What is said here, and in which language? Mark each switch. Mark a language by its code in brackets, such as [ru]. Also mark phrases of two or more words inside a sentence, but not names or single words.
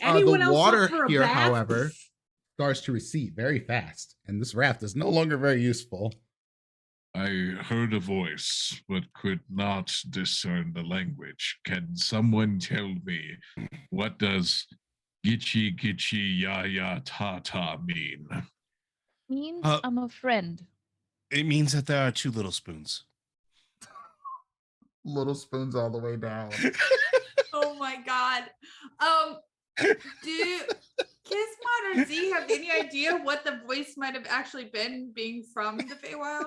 [en] Anyone The else look water for a here, bath? however, starts to recede very fast, and this raft is no longer very useful. I heard a voice, but could not discern the language. Can someone tell me what does Gitchy, gitchy, ya, ya, ta, ta mean? Means Uh, I'm a friend. It means that there are two little spoons. Little spoons all the way down. Oh my god. Do Kismod or Z have any idea what the voice might have actually been, being from the Feywild?